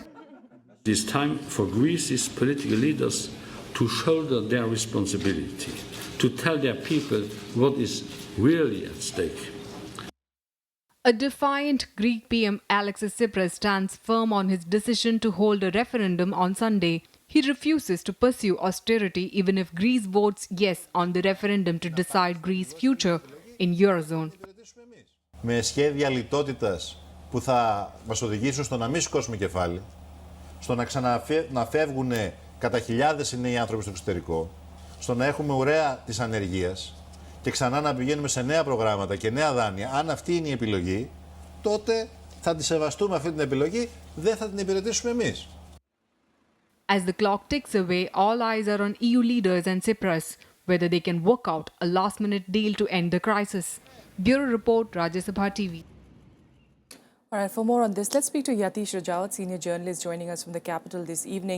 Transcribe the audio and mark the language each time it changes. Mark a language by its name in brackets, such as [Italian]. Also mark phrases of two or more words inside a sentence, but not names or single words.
[English] It is time for Greece's political leaders to shoulder their responsibility, to tell their people what is really at stake. A defiant Greek PM Alexis Tsipras stands firm on his decision to hold a referendum on Sunday. He refuses to pursue austerity even if Greece votes yes on the referendum to decide Greece's future in Eurozone. [Greek] Με σχέδια λιτότητας που θα μας οδηγήσουν στο να μην σηκώσουμε κεφάλι, στο να φεύγουν κατά χιλιάδες οι νέοι άνθρωποι στο εξωτερικό, στο να έχουμε ουραία της ανεργίας και ξανά να πηγαίνουμε σε νέα προγράμματα και νέα δάνεια, αν αυτή είναι η επιλογή, τότε θα τη σεβαστούμε αυτή την επιλογή, δεν θα την υπηρετήσουμε εμείς. [English] As the clock ticks away, all eyes are on EU leaders and Tsipras, whether they can work out a last-minute deal to end the crisis. Bureau Report, Rajya Sabha TV. All right, for more on this, let's speak to Yatish Rajawat, senior journalist joining us from the capital this evening.